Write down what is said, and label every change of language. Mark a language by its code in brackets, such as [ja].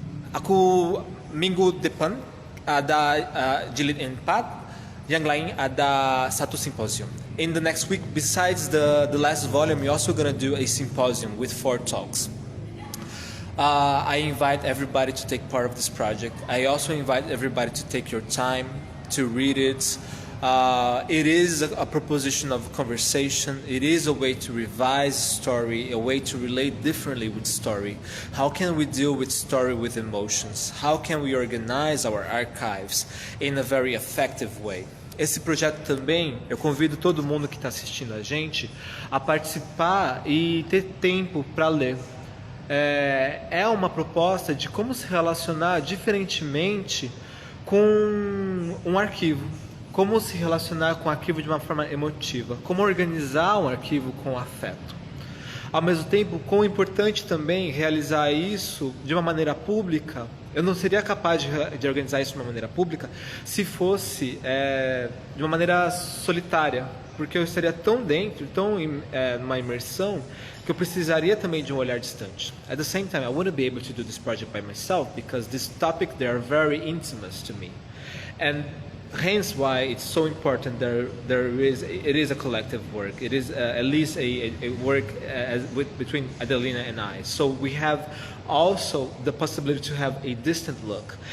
[id] Aku minggu depan ada jilid 4, yang lain ada satu symposium. [en] In the next week, besides the last volume, we're also gonna do a symposium with 4 talks. I invite everybody to take part of this project. I also invite everybody to take your time to read it. It is a proposition of conversation. It is a way to revise story, a way to relate differently with story. How can we deal with story with emotions? How can we organize our archives in a very effective way? [pt] Esse projeto também, eu convido todo mundo que está assistindo a gente a participar e ter tempo para ler. É uma proposta de como se relacionar diferentemente com um arquivo, como se relacionar com o arquivo de uma forma emotiva, como organizar um arquivo com afeto. Ao mesmo tempo, quão importante também realizar isso de uma maneira pública. Eu não seria capaz de organizar isso de uma maneira pública se fosse de uma maneira solitária, porque eu estaria tão dentro, tão numa imersão, que eu precisaria também de um olhar distante. [en] At the same time, I wouldn't be able to do this project by myself because this topic, they are very intimate to me. And hence why it's so important it is a collective work. It is at least a work between Adelina and I. So we have also the possibility to have a distant look.